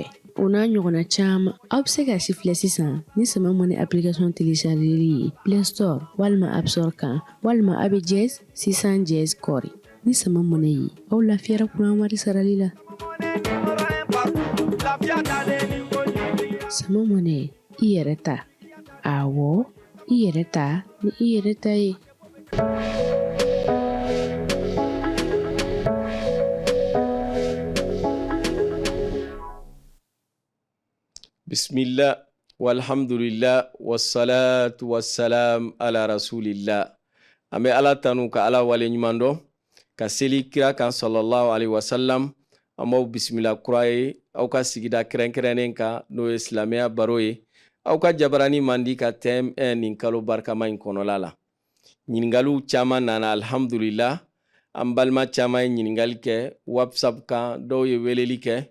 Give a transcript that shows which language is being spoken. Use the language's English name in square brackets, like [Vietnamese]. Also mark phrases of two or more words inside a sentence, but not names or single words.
[Bambara] O n'a ɲɔgɔnna caman aw bɛ se ka si filɛ sisan ni sama mɔnɛ application téléchargeri ye Play Store walima App Store kan walima a bɛ jazz 600 jazz kɔri. Ni sama mɔnɛ ye aw lafiyara kuran wari sarali la. Sama mɔnɛ i yɛrɛ ta. Awɔ, i yɛrɛ ta ni i yɛrɛ ta ye. [Arabic] بسم الله والحمد لله والصلاة والسلام على رسول الله. [Bambara] An bɛ Ala tanu ka Ala wale ɲuman dɔn ka seli kira kan [Arabic] صلى الله عليه وسلم. [Bambara] An b'aw bisimila kura ye aw ka sigida kɛrɛnkɛrɛnnen kan n'o ye silamɛya baro ye. Aw ka jabarani man di ka thème 1 nin kalo barikama in kɔnɔla la. Ɲiningaliw caman nana alhamdulillah. An balima caman ye ɲiningali kɛ WhatsApp kan, dɔw ye weleli kɛ.